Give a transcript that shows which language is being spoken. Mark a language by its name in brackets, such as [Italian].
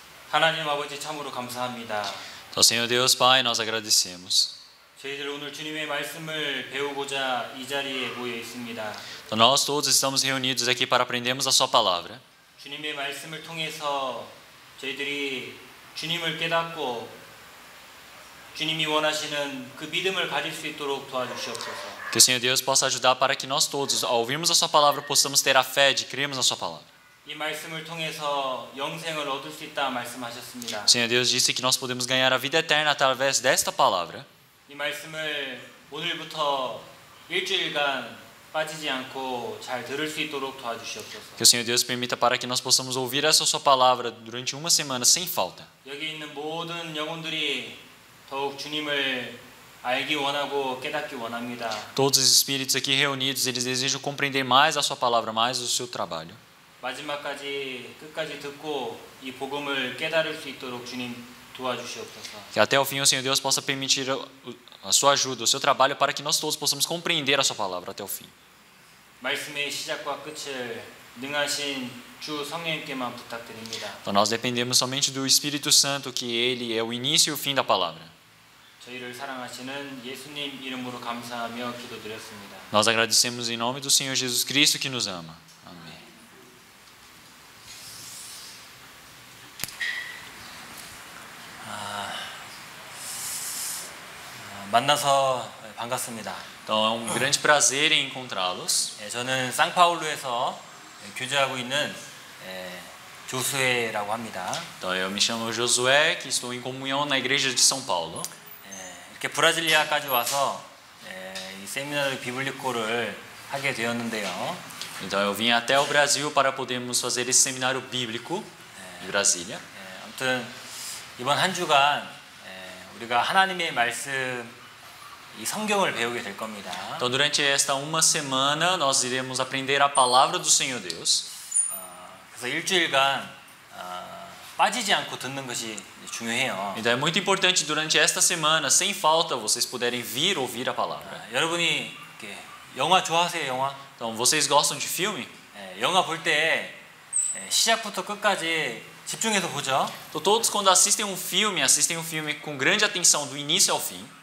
[Korean] 하나님 아버지 참으로 감사합니다. [Portuguese] Então, Senhor Deus Pai, nós agradecemos. [Korean] 저희들 오늘 주님의 말씀을 배우고자 이 자리에 모여 있습니다. [Portuguese] Então, nós todos estamos reunidos aqui para aprendermos a Sua palavra. [Korean] 주님의 말씀을 통해서 저희들이 주님을 깨닫고 주님이 원하시는 그 믿음을 가질 수 있도록 도와주시옵소서. [Portuguese] Que o Senhor Deus possa ajudar para que nós todos, ao ouvirmos a Sua palavra, possamos ter a fé de crermos na Sua palavra. [Korean] 이 말씀을 통해서 영생을 얻을 수 있다 말씀하셨습니다. [Portuguese] O Senhor Deus disse que nós podemos ganhar a vida eterna através desta palavra. [Korean] 이 말씀을 오늘부터 일주일간 빠지지 않고 잘 들을 수 있도록 도와주시옵소서. [Portuguese] Que o Senhor Deus permita para que nós possamos ouvir essa Sua palavra durante uma semana sem falta. [Korean] 여기 있는 모든 영혼들이 더욱 주님을 알기 원하고 깨닫기 원합니다. [Portuguese] Todos os espíritos aqui reunidos, eles desejam compreender mais a Sua palavra, mais o seu trabalho. [Korean] 마지막까지 끝까지 듣고 이 복음을 깨달을 수 있도록 주님 도와주시옵소서. [Portuguese] Que até o fim o Senhor Deus possa permitir a Sua ajuda, o seu trabalho, para que nós todos possamos compreender a Sua palavra até o fim. [Korean] 말씀의 시작과 끝을 능하신 주 성령님께만 부탁드립니다. [Portuguese] Então nós dependemos somente do Espírito Santo, que Ele é o início e o fim da palavra. [Korean] 저희를 사랑하시는 예수님 이름으로 감사하며 기도드렸습니다. [Portuguese] Nós agradecemos em nome do Senhor Jesus Cristo que nos ama. Amém. [Korean] 만나서 반갑습니다. [Portuguese] Então é um grande prazer em encontrá-los. [Korean] 저는 상파울루에서 교제하고 있는 조수혜라고 합니다. [Portuguese] Então eu me chamo Josué, que estou em comunhão na igreja de São Paulo. [Korean] 이렇게 브라질리아까지 와서 이 세미나르 비블리코를 하게 되었는데요. [Portuguese] Então eu vim até o Brasil para podermos fazer esse seminário bíblico em Brasília. [Korean] 아무튼 이번 한 주간 우리가 하나님의 말씀 이 성경을 배우게 될 겁니다. [Portuguese] Então durante esta uma semana nós iremos aprender a palavra do Senhor Deus. [Korean] 그래서 일주일간 빠지지 않고 듣는 것이 중요해요. [Portuguese] Então é muito importante durante esta semana, sem falta, vocês puderem vir ouvir a palavra. [Korean] 여러분이 이렇게 영화 좋아하세요, 영화? [Portuguese] Então vocês gostam de filme? [Korean] 영화 볼 때 시작부터 끝까지 집중해서 보죠. [Portuguese] Então todos quando assistem um filme com grande atenção do início ao fim.